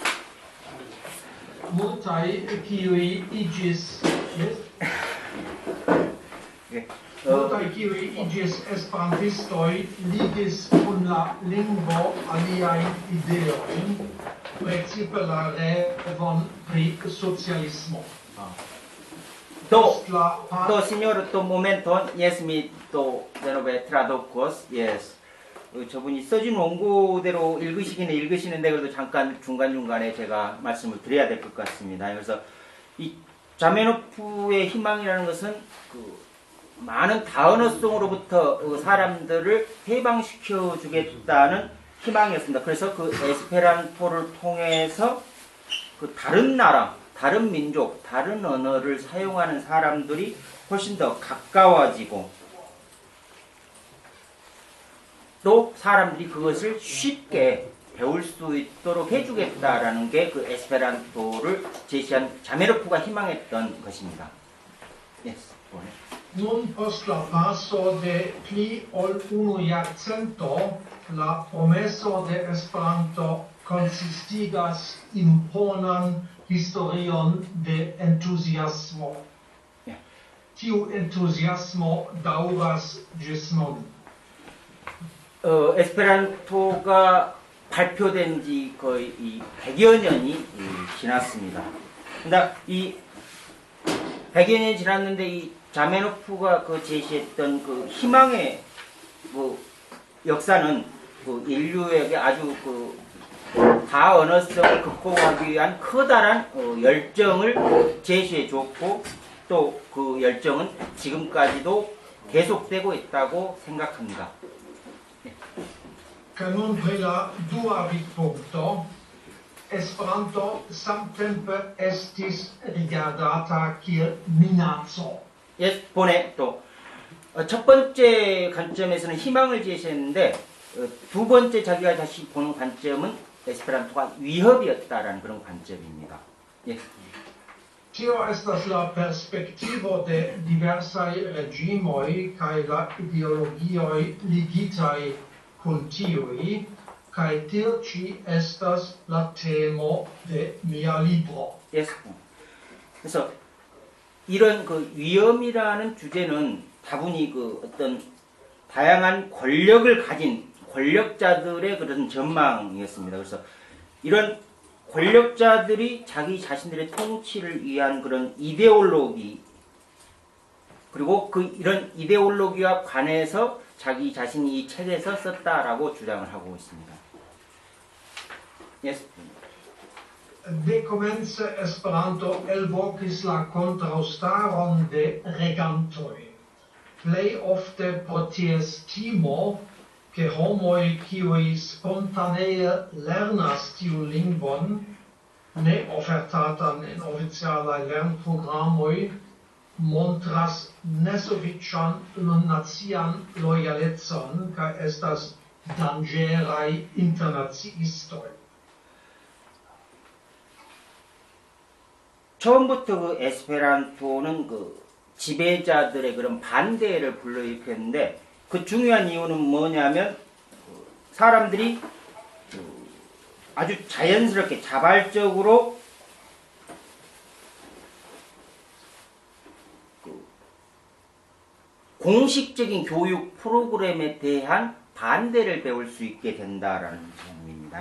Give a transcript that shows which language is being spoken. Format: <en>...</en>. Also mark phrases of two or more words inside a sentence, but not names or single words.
<eo>Multaj kiuj iĝis multaj kiuj iĝis esperantistoj ligis kun la lingvo aliajn ideojn, precipe la revon pri socialismo. Do signor, do momenton, yes, mi do denove tradukos, yes.</eo> <ko>저분이 써준 원고대로 읽으시기는 읽으시는데 그래도 잠깐 중간중간에 제가 말씀을 드려야 될 것 같습니다. 그래서 이 자메노프의 희망이라는 것은 많은 다언어성으로부터 사람들을 해방시켜 주겠다는 희망이었습니다. 그래서 에스페란토를 통해서 다른 나라, 다른 민족, 다른 언어를 사용하는 사람들이 훨씬 더 가까워지고 또 사람들이 그것을 쉽게 배울 수 있도록 해주겠다라는 게 에스페란토를 제시한 자메노프가 희망했던 것입니다. Yes.</ko> <eo>Nun post la paso de pli ol unu jarcento, la promeso de Esperanto konsistigas imponan historion de entuziasmo. Tiu entuziasmo daŭras ĝis nun.</eo> <ko>에스페란토가 발표된 지 거의 100여 년이 지났습니다. 근데 이 100여 년이 지났는데 이 자메노프가 그 제시했던 그 희망의 그 역사는 그 인류에게 아주 그 다언어성을 극복하기 위한 커다란 열정을 제시해 줬고 또 그 열정은 지금까지도 계속되고 있다고 생각합니다.</ko> <eo>Nun pri la dua vidpunkto, Esperanto samtempe estis rigardata kiel minaco.</eo> <ko>본에 또 첫 번째 관점에서는 희망을 제시했는데 두 번째 자기가 다시 보는 관점은 에스페란토가 위협이었다라는 그런 관점입니다. 예.</ko> <eo>Tio estas la perspektivo de diversaj regimoj kaj la ideologioj ligitaj kun tiuj, kaj tio ĉi estas la temo de mia libro.</eo> <ko>예. 그래서 이런 그 위험이라는 주제는 다분히 그 어떤 다양한 권력을 가진 권력자들의 그런 전망이었습니다. 그래서 이런 권력자들이 자기 자신들의 통치를 위한 그런 이데올로기 그리고 이런 이데올로기와 관해서 자기 자신이 이 책에서 썼다라고 주장을 하고 있습니다.</ko> <eo>Yes. Dekomence Esperanto elvokis la kontraŭstaron de regantoj. Plej ofte pro ties timo, ke homoj, kiuj spontanee lernas tiun lingvon, ne ofertatan en oficialaj lernprogramoj, montras nesufiĉan nacian lojalecon kaj estas danĝeraj internaciistoj.</eo> <ko>처음부터 그 에스페란토는 그 지배자들의 그런 반대를 불러일으켰는데 그 중요한 이유는 뭐냐면 사람들이 아주 자연스럽게 자발적으로 공식적인 교육 프로그램에 대한 반대를 배울 수 있게 된다라는 점입니다.</ko>